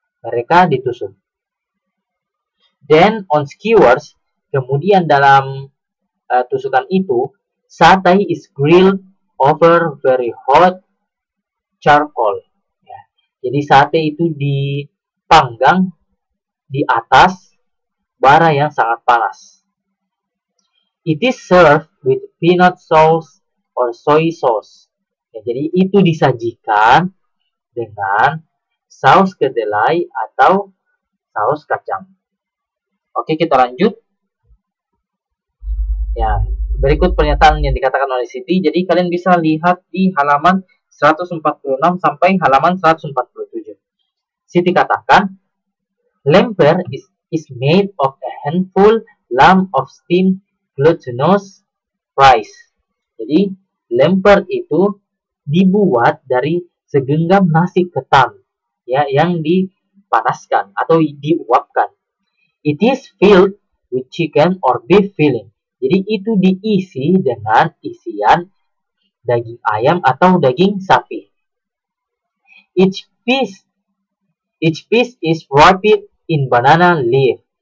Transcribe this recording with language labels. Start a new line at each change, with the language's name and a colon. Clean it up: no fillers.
Indonesian: mereka ditusuk.
English: Then on skewers,
Indonesian: kemudian dalam tusukan itu,
English: satay is grilled over very hot charcoal. Ya.
Indonesian: Jadi sate itu dipanggang di atas bara yang sangat panas.
English: It is served with peanut sauce or soy sauce.
Indonesian: Ya, jadi itu disajikan dengan saus kedelai atau saus kacang. Oke, kita lanjut. Ya, berikut pernyataan yang dikatakan oleh Siti. Jadi kalian bisa lihat di halaman 146 sampai halaman 147. Siti katakan,
English: lemper is made of a handful lump of steamed glutinous rice.
Indonesian: Jadi lemper itu dibuat dari segenggam nasi ketan, ya, yang dipanaskan atau diuapkan.
English: It is filled with chicken or beef filling.
Indonesian: Jadi itu diisi dengan isian daging ayam atau daging sapi.
English: Each piece is wrapped in banana leaf.